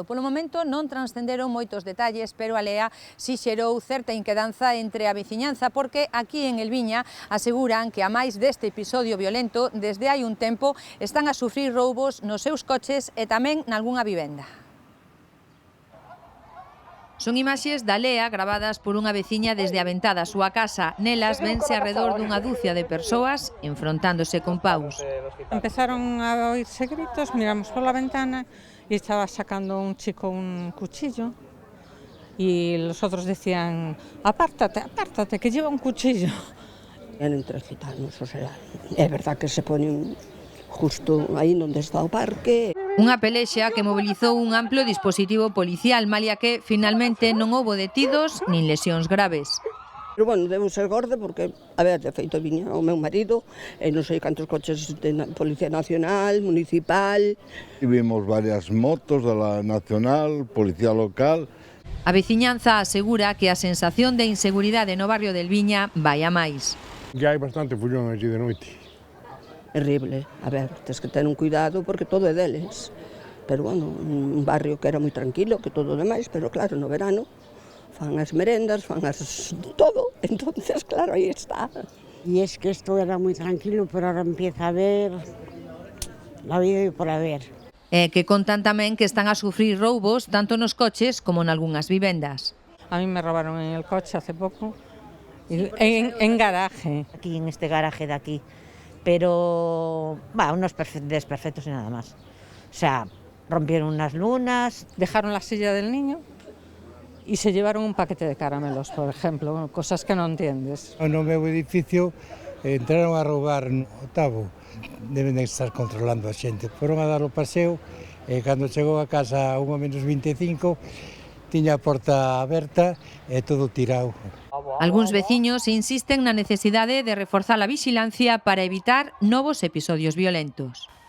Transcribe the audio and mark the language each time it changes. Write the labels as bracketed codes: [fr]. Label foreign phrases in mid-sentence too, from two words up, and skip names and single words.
[gl] Polo momento non transcenderon moitos detalles, pero a lea si xerou certa inquedanza entre a veciñanza, porque aquí en El Viña aseguran que a máis deste episodio violento, desde hai un tempo están a sufrir roubos nos seus coches e tamén nalgunha vivenda. Son imaxes da lea gravadas por unha veciña desde a ventá da súa casa. Nelas vense arredor dunha dúcia de persoas enfrontándose con paus. [es] Empezaron a oírse gritos, miramos pola ventana y estaba sacando un chico un cuchillo y los otros decían, apártate, apártate, que lleva un cuchillo. Eran tres gitanos, o sea, é verdad que se ponen justo [gl] aí onde está o parque. Unha pelexa que mobilizou un amplo dispositivo policial, malia que finalmente non houbo detidos nin lesións graves. Pero, bueno, debo ser gorda porque, a ver, de feito, viña o meu marido e non sei cantos coches de Policía Nacional, Municipal. E vimos varias motos da la Nacional, Policía Local. A veciñanza asegura que a sensación de inseguridade no barrio del Viña vai a máis. Ya hai bastante follón allí de noite. Terrible, a ver, tens que ter un cuidado porque todo é deles. Pero, bueno, un barrio que era moi tranquilo, que todo o demais, pero claro, no verano fan as merendas, fan as todo, [es] entonces claro, [gl] aí está. [es] Y es que esto era muy tranquilo, pero ahora empieza a haber la vida y por haber. [gl] E que contan tamén que están a sufrir roubos tanto nos coches como en algunhas vivendas. [es] A mí me robaron en el coche hace poco, en garaje. Aquí en este garaje de aquí. Pero, unos desperfectos y nada más. O sea, rompieron unas lunas. Dejaron la silla del niño y se llevaron un paquete de caramelos, por ejemplo, cosas que no entiendes. [gl] No meu edificio entraron a roubar no octavo. Deben de estar controlando a xente. Foron a dar o paseo e cando chegou a casa a 1:25 tiña a porta aberta e todo tirado. Algúns veciños insisten na necesidade de reforzar a vixilancia para evitar novos episodios violentos.